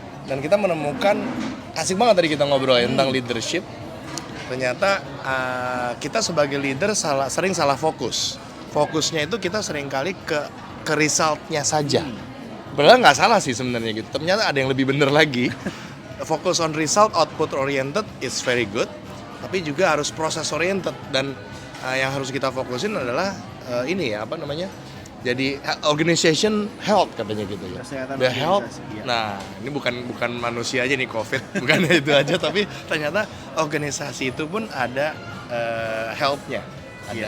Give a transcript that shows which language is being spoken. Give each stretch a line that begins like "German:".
Indonesian: Dan kita menemukan, asik banget tadi kita ngobrol ya, tentang leadership. Ternyata kita sebagai leader sering salah fokus. Fokusnya itu kita seringkali ke resultnya saja. Padahal nggak salah sih sebenarnya gitu. Ternyata ada yang lebih benar lagi.
English: Fokus on result, output oriented is very good.
Indonesian: Tapi juga harus process oriented. Dan yang harus kita fokusin adalah ini ya, apa namanya? Jadi organization health katanya gitu ya. Kesehatan
English: The health.
Indonesian: organisasi, iya. Nah, ini bukan manusia aja nih COVID, bukan itu aja, tapi ternyata organisasi itu pun ada health-nya, ada